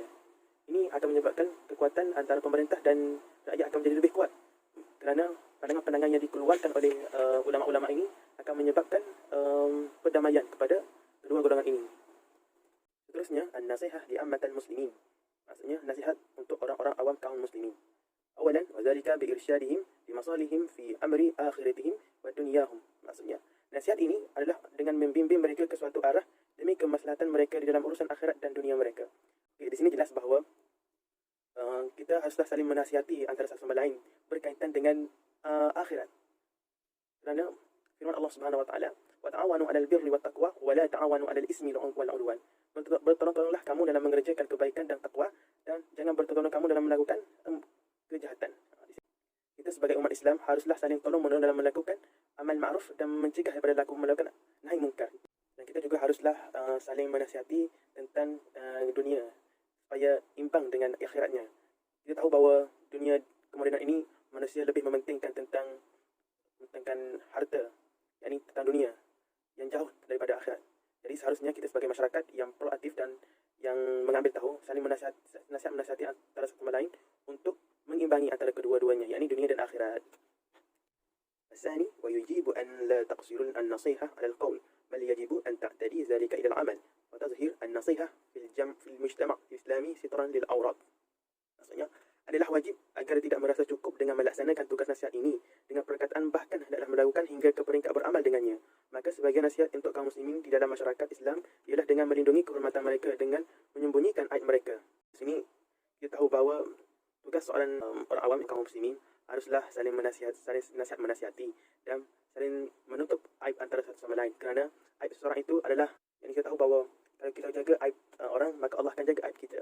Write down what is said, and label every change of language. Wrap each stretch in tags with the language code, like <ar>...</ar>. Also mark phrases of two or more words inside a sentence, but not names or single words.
<ms>Ini akan menyebabkan kekuatan antara pemerintah dan rakyat akan menjadi lebih kuat, kerana pandangan-pandangan yang dikeluarkan oleh ulama-ulama ini akan menyebabkan perdamaian kepada kedua golongan ini.</ms> <ar>Seterusnya, النصيحة لعامة المسلمين.</ar> <ms>Maksudnya nasihat untuk orang-orang awam kaum muslimin.</ms> <ar>Awalan, وذلك بإرشادهم بمصالحهم في أمر آخرتهم ودنياهم.</ar> <ms>Maksudnya, nasihat ini adalah dengan membimbing mereka ke suatu arah demi kemaslahatan mereka di dalam urusan akhirat dan dunia mereka. Okay, di sini jelas bahawa kita haruslah saling menasihati antara satu sama lain berkaitan dengan akhirat. Kerana firman Allah</ms> <ar>سبحانه وتعالى, وتعاونوا على البر والتقوى ولا تعاونوا على الإثم والعدوان.</ar> <ms>Bertolong-tolonglah kamu dalam mengerjakan kebaikan dan takwa, dan jangan bertolong kamu dalam melakukan kejahatan. Kita sebagai umat Islam haruslah saling tolong-menolong dalam melakukan amal ma'ruf dan mencegah daripada melakukan nahi mungkar. Dan kita juga haruslah saling menasihati tentang dunia supaya imbang dengan akhiratnya. Kita tahu bahawa dunia kemudian ini manusia lebih mementingkan tentang harta, yakni tentang dunia yang jauh daripada akhirat. Jadi seharusnya kita sebagai masyarakat yang proaktif dan yang mengambil tahu saling menasihati antara satu sama lain untuk mengimbangi antara kedua-duanya, yakni dunia dan akhirat.</ms> <ar>الثاني ويجب أن لا تقصر النصيحة على القول بل يجب أن تعتدي ذلك إلى العمل وتظهر النصيحة في المجتمع الإسلامي سترا للأوراق.</ar> <ms>Maksudnya adalah wajib agar tidak merasa cukup dengan melaksanakan tugas nasihat ini dengan perkataan, bahkan hendaklah melakukan hingga ke peringkat beramal dengannya. Maka sebagai nasihat untuk kaum muslimin di dalam masyarakat Islam ialah dengan melindungi kehormatan mereka dengan menyembunyikan aib mereka. Di sini kita tahu bahawa tugas seorang orang awam kaum muslimin haruslah saling menasihati dan saling menutup aib antara satu sama lain, kerana aib seseorang itu adalah yang kita tahu bahawa kalau kita jaga aib orang, maka Allah akan jaga aib kita.</ms>